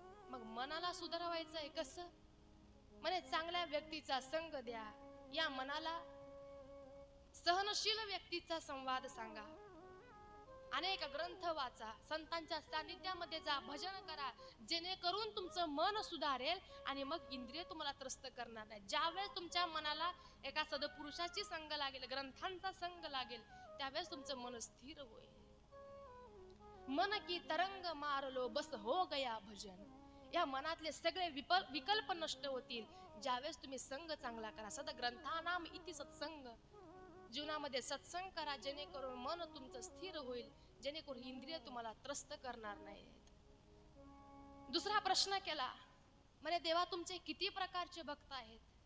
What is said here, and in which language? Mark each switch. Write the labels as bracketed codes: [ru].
[mr] मग मनाला सुधारवायचंय कसं? म्हणे चांगल्या व्यक्तीचा संग द्या, या मनाला सहनशील व्यक्तीचा संवाद सांगा, अनेक ग्रंथ वाचा, संतांच्या सानिध्यामध्ये जा, भजन करा, जेणेकरून तुमचं मन सुधारेल आणि मग इंद्रिय तुम्हाला त्रस्त करणार नाही. ज्यावेळेस तुमच्या मनाला एका सदपुरुषाची संग लागेल, ग्रंथांचा संग लागेल, त्यावेळेस तुमचं मन स्थिर होईल. [hi] मन की तरंग मारलो बस हो गया भजन. [mr] या मनातले सगळे विकल्प नष्ट होतील ज्यावेळेस तुम्ही संग चांगला करा. [sa] सद ग्रंथानाम इति सत्संग. [mr] जीवनामध्ये सत्संग करा जेणेकरून मन तुमचं स्थिर होईल, जेणेकरून इंद्रिय तुम्हाला त्रस्त करणार नाहीत. दुसरा प्रश्न केला, म्हणे देवा तुमचे किती प्रकारचे भक्त आहेत?